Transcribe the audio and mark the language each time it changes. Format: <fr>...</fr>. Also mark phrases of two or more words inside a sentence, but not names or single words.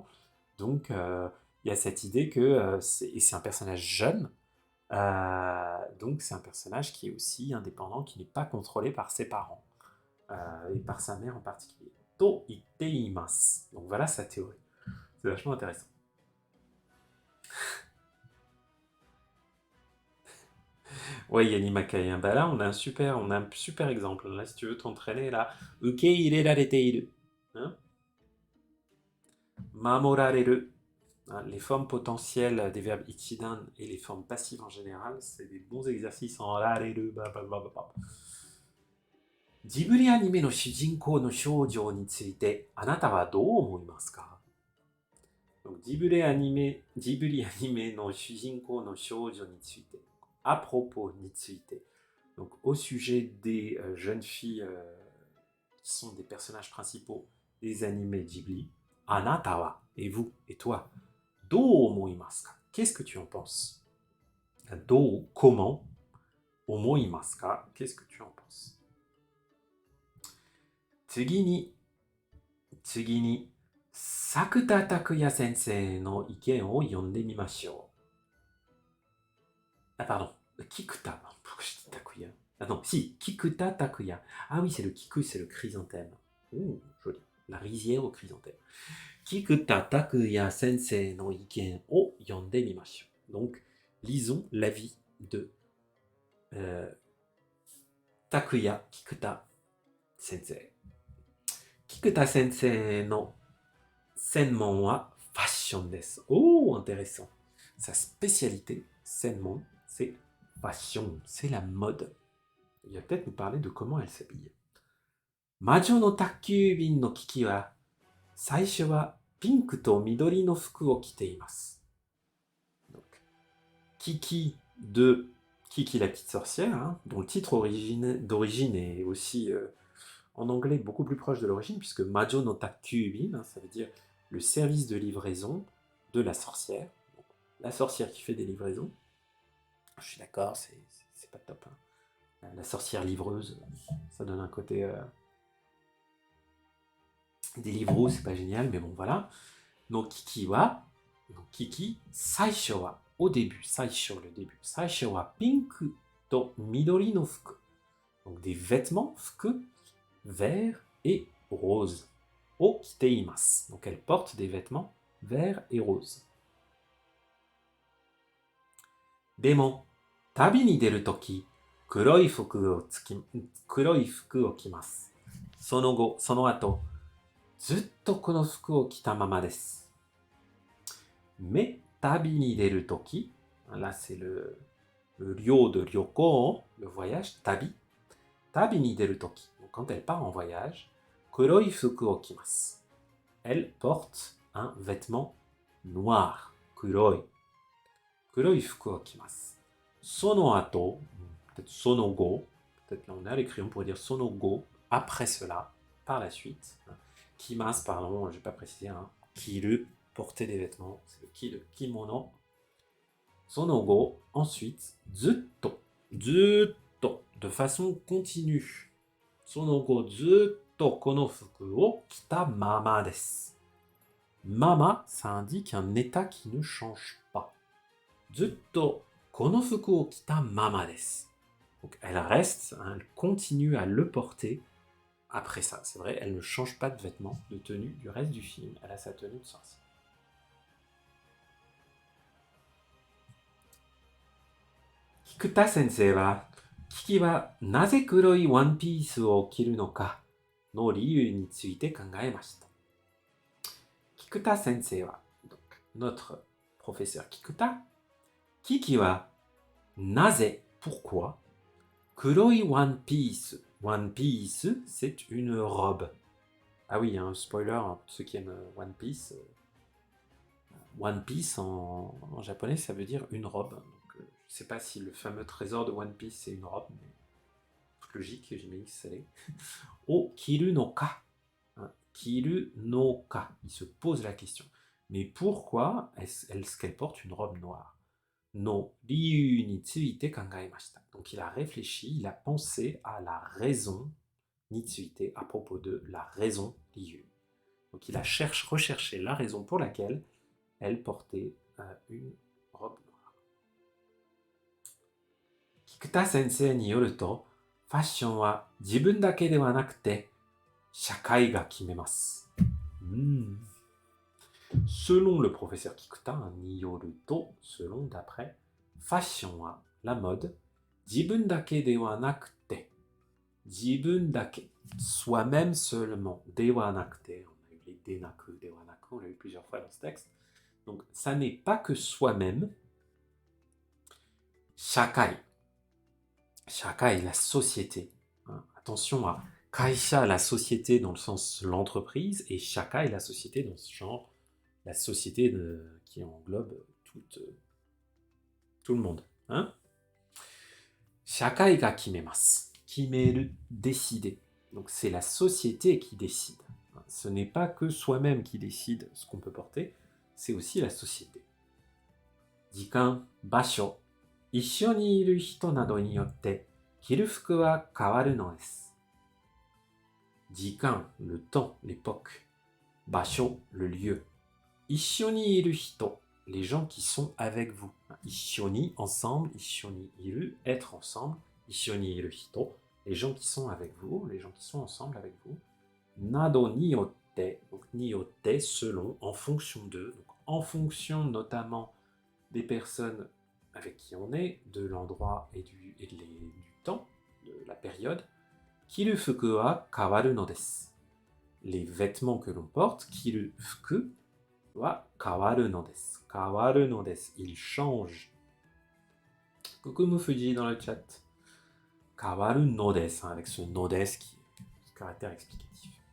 <fr>Donc, il y a cette idée que, et c'est un personnage jeune, donc c'est un personnage qui est aussi indépendant, qui n'est pas contrôlé par ses parents, et par sa mère en particulier.</fr> <ja>と言っています.</ja> <fr>Donc voilà sa théorie. C'est vachement intéressant. Ouais, Yanni Makai, bah là on a un super exemple. Là, si tu veux t'entraîner, là,</fr> <ja>受け入れられている.</ja> <fr>Hein? Mamorareru. Hein, les formes potentielles des verbes ichidan et les formes passives en général, c'est des bons exercices en rareru.</fr> <ja>ジブリアニメの主人公の少女について、あなたはどう思いますか?</ja> <fr>Donc,</fr> <ja>ジブリアニメの主人公の少女について.</ja> <fr>À propos</fr> <ja>について.</ja> <fr>Donc, au sujet des jeunes filles qui sont des personnages principaux des animés Ghibli,</fr> <ja>あなたは,</ja> <fr>et vous, et toi,</fr> <ja>どう思いますか?</ja> <fr>Qu'est-ce que tu en penses?</fr> <ja>どう, comment? 思いますか?</ja> <fr>Qu'est-ce que tu en penses?</fr> <ja>次に、Sakuta Takuya 先生の意見を読んでみましょう.</ja> <fr>Ah pardon, Kikuta. Pourquoi je dis Takuya? Ah non, si, Kikuta Takuya. Ah oui, c'est le kiku, c'est le chrysanthème. Ouh, joli. La rizière au chrysanthème.</fr> <ja>Kikuta Takuya 先生の意見を読んでみましょう.</ja> <fr>Donc, lisons l'avis de Takuya Kikuta sensei.</fr> <ja>Kikuta 先生の専門はファッションです.</ja> <fr>Oh, intéressant. Sa spécialité, senmon, c'est fashion, c'est la mode. Il va peut-être nous parler de comment elle s'habille.</fr> <ja>魔女の宅急便のキキは、最初はピンクと緑の服を着ています.</ja> <fr>Donc, Kiki de Kiki la petite sorcière, hein, dont le titre d'origine est aussi en anglais beaucoup plus proche de l'origine, puisque Majo no takyubin, hein, ça veut dire le service de livraison de la sorcière. Donc, la sorcière qui fait des livraisons. Je suis d'accord, c'est pas top. Hein. La sorcière livreuse, ça donne un côté... des livreaux, c'est pas génial, mais bon, voilà.</fr> <ja>Donc, キキは、最初は,</ja> <fr>au début, saisho, le début.</fr> <ja>最初はピンクと緑の服.</ja> <fr>Donc, des vêtements, fuku, vert et rose.</fr> <ja>を着ています.</ja> <fr>Donc elle porte des vêtements verts et roses.</fr> <ja>でも、旅に出る時、黒い服を着ます. その後、ずっとこの服を着たままです.</ja> <fr>Mais</fr> <ja>旅に出る時,</ja> <fr>là c'est le ryo de ryoko, le voyage, tabi.</fr> <ja>旅に出る時.</ja> <fr>Donc quand elle part en voyage,</fr> <ja>黒い服を着ます.</ja> <fr>Elle porte un vêtement noir, kuroi.</fr> <ja>黒い服を着ます. その後,</ja> <fr>peut-être</fr> <ja>その後,</ja> <fr>peut-être là on est à l'écrit, on pourrait dire</fr> <ja>その後,</ja> <fr>après cela, par la suite. Kimasu, pardon, je ne vais pas préciser, kiru, porter des vêtements, c'est le ki, le kimono.</fr> <ja>その後,</ja> <fr>ensuite, zutto, de façon continue.</fr> <ja>その後ずっとこの服を着たままです.</ja> <fr>Mama, ça indique un état qui ne change pas.</fr> <ja>ずっとこの服を着たままです.</ja> <fr>Donc elle reste, elle continue à le porter après ça. C'est vrai, elle ne change pas de vêtements, de tenue du reste du film. Elle a sa tenue de sorcière.</fr> <ja>Kikuta 先生は、キキはなぜ黒いワンピースを着るのかの理由について考えました. Kikuta sensei wa,</ja> <fr>donc notre professeur Kikuta,</fr> <ja>キキはなぜ,</ja> <fr>pourquoi,</fr> <ja>黒いワンピース. ワンピース,</ja> <fr>c'est une robe. Ah oui, un spoiler, pour ceux qui aiment One Piece. One Piece en japonais, ça veut dire une robe. Donc, je ne sais pas si le fameux trésor de One Piece c'est une robe, mais toute logique, j'imagine que ça l'est.</fr> <ja>を着るのか。着るのか.</ja> <fr>Il se pose la question. Mais pourquoi est-ce qu'elle porte une robe noire?</fr> <ja>の理由について考えました.</ja> <fr>Donc il a réfléchi, il a pensé à la raison Nitsuite à propos de la raison ryu. Donc il a recherché la raison pour laquelle elle portait une robe noire.</fr> <ja>Kikuta 先生によると、ファッションは自分だけではなくて、社会が決めます.</ja> <fr>Selon le professeur Kikuta,</fr> <ja>によると,</ja> <fr>selon d'après,</fr> <ja>ファッションは,</ja> <fr>la mode,</fr> <ja>自分だけではなくて. 自分だけ,</ja> <fr>soi-même seulement.</fr> <ja>ではなくて,</ja> <fr>on a eu les denaku,</fr> <ja>ではなく,</ja> <fr>on l'a eu plusieurs fois dans ce texte. Donc, ça n'est pas que soi-même. Shakai. Shakai, la société. Attention à kaisha, la société dans le sens l'entreprise, et shakai, la société dans ce genre, la société qui englobe tout le monde.</fr> <ja>社会が決めます。決める,</ja> <fr>décider. Donc c'est la société qui décide. Ce n'est pas que soi-même qui décide ce qu'on peut porter, c'est aussi la société.</fr> <ja>時間、場所、一緒にいる人などによって、着る服は変わるのです.</ja> <fr>Jikan, le temps, l'époque. Basho, le lieu.</fr> <ja>一緒にいる人,</ja> <fr>les gens qui sont avec vous.</fr> <ja>一緒に,</ja> <fr>ensemble.</fr> <ja>一緒にいる,</ja> <fr>être ensemble.</fr> <ja>一緒にいる人,</ja> <fr>les gens qui sont avec vous, les gens qui sont ensemble avec vous.</fr> <ja>などによって,</ja> <fr>donc</fr> <ja>によって,</ja> <fr>selon, en fonction d'eux, donc en fonction notamment des personnes avec qui on est, de l'endroit et du temps, de la période.</fr> <ja>着る服は変わるのです.</ja> <fr>Les vêtements que l'on porte,</fr> <ja>着る服は変わるのです. 変わるのです,</ja> <fr>ils changent. Coucou Mufuji dans le chat.</fr> <ja>変わるのです,</ja> <fr>avec ce</fr> <ja>のです</ja> <fr>qui est ce caractère explicatif.</fr>